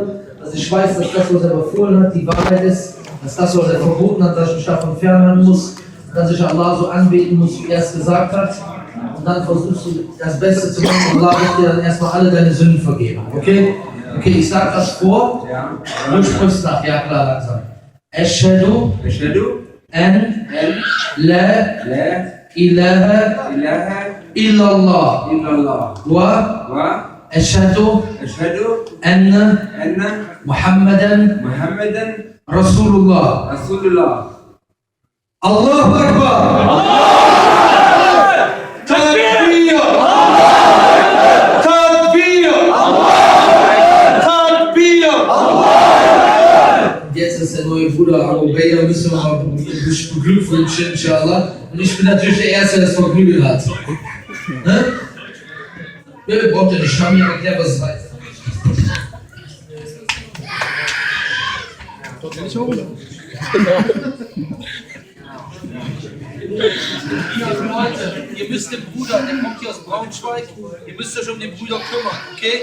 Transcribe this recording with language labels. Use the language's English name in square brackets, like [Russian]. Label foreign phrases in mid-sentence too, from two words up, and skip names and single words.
[German] Dass ich weiß, dass das, was er befohlen hat, die Wahrheit ist. Dass das, was er verboten hat, dass ich mich davon fernhalten muss. Dass ich Allah so anbeten muss, wie er es gesagt hat. Und dann versuchst du das Beste zu machen. Allah wird dir dann erstmal alle deine Sünden vergeben. Okay? Okay, ich sag das vor. Du sprichst nach. Ja, klar, langsam. [Arabic] أشهد أن لا إله إلا الله وأشهد أن محمدا رسول الله. الله أكبر! تكبير! تكبير! تكبير! [German] Jetzt ist der neue Bruder Abu Ubaida, müssen wir mal beglückwünschen, inshallah. Und ich bin natürlich der Erste, der das Vergnügen hat. Ne? Wer braucht ja nicht, haben ja erklärt, was es heißt. Leute, ihr müsst den Bruder, der kommt hier aus Braunschweig, ihr müsst euch um den Bruder kümmern, okay?